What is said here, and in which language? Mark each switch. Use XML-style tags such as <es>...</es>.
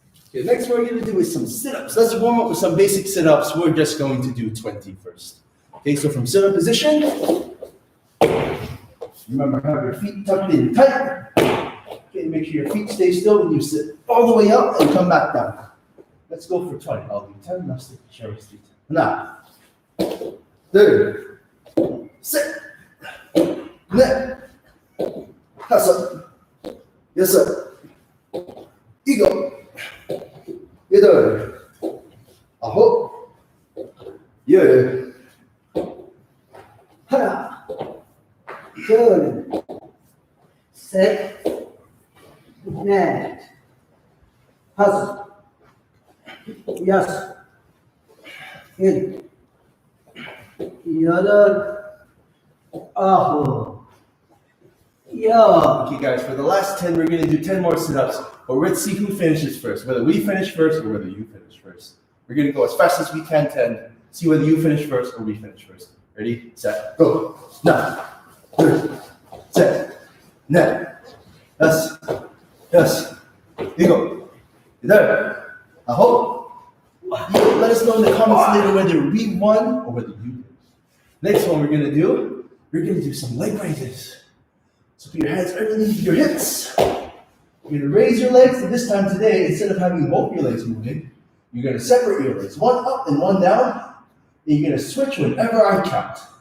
<en>Okay, next what we're going to do is some sit-ups. Let's warm up with some basic sit-ups. We're just going to do 20 first. Okay, so from sit-up position. Remember, have your feet tucked in tight. Okay, make sure your feet stay still when you sit all the way up and come back down. Let's go for 20. I'll do 10. Master Kenneth, 10. Now, third, sit, net,</en> <ko>다섯, 여섯, 일곱, 여덟, 아홉, 열, 하나, 둘, 셋, 넷, 다섯, 여섯, 일곱, 여덟, 아홉, 열.</ko> <en>Okay, guys, for the last 10, we're going to do 10 more sit-ups, but let's see who finishes first, whether we finish first or whether you finish first. We're going to go as fast as we can, 10, see whether you finish first or we finish first. Ready, set, go. Now.</en> <ko>둘, 셋, 넷, 다섯, 여섯, 일곱, 여덟, 아홉.</ko> <en>Let us know in the comments later whether we won or whether you did. Next one we're gonna do some leg raises. So put your hands underneath your hips. You're gonna raise your legs, and this time today, instead of having both your legs moving, you're gonna separate your legs, one up and one down, and you're gonna switch whenever I count.</en>